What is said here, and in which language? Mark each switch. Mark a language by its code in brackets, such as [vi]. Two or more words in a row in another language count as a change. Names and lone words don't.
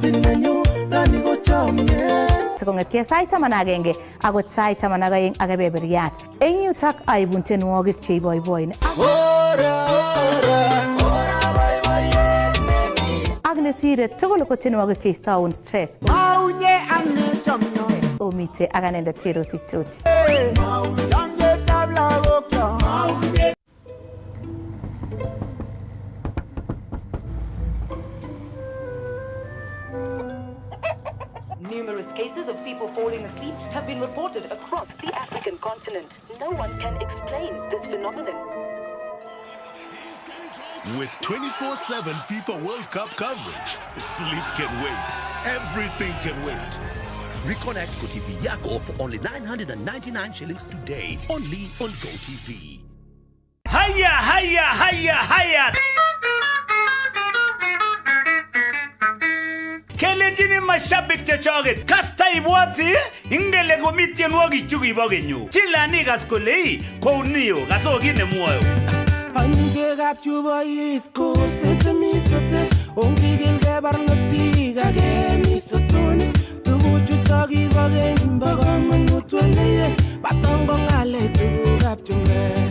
[sgc] Sikongetkei sait 11 akot sait 12 ak kebeberyat. Eng yutok aibun tienwogik cheiboiboin. Ak nesire tugul ko tienwogik cheistoun stress. Omite ak anendet Cherotich. [en] Numerous cases of people falling asleep have been reported across the African continent. No one can explain this phenomenon. With 24/7 FIFA World Cup coverage, sleep can wait. Everything can wait. Reconnect GoTV Yako for only 999 shillings today. Only on GoTV. Hiya, hiya, hiya, hiya! [sgc] Kelenjini mashabik chechoget kasta ibwati ingele komi tienwogik chukibo kenyu chilani kas kole kounio kasoki nemwoyo Anyigekab chuboit ko setemisote ongigilge barnotik akemisotoni tuguchutok kibo keny bo komonut weleye batongo ng'ale tugukab chumbek.